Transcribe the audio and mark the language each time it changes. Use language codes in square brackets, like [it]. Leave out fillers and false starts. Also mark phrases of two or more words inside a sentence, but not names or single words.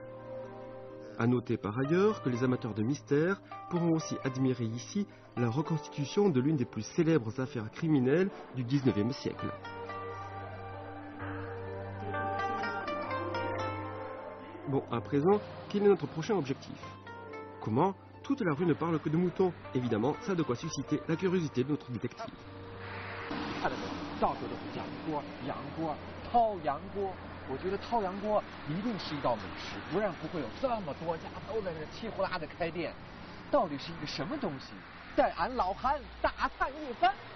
[fr] À noter par ailleurs que les amateurs de mystère pourront aussi admirer ici la reconstitution de l'une des plus célèbres affaires criminelles du XIXe siècle. Bon, à présent, quel est notre prochain objectif? Comment? Toute la rue ne parle que de moutons. Évidemment, ça a de quoi susciter la curiosité de notre détective. [zh] 看到没有，到处都是羊锅、羊锅、掏羊锅。我觉得掏羊锅一定是一道美食，不然不会有这么多家都在这气呼啦的开店。到底是一个什么东西？带俺老韩大餐一番。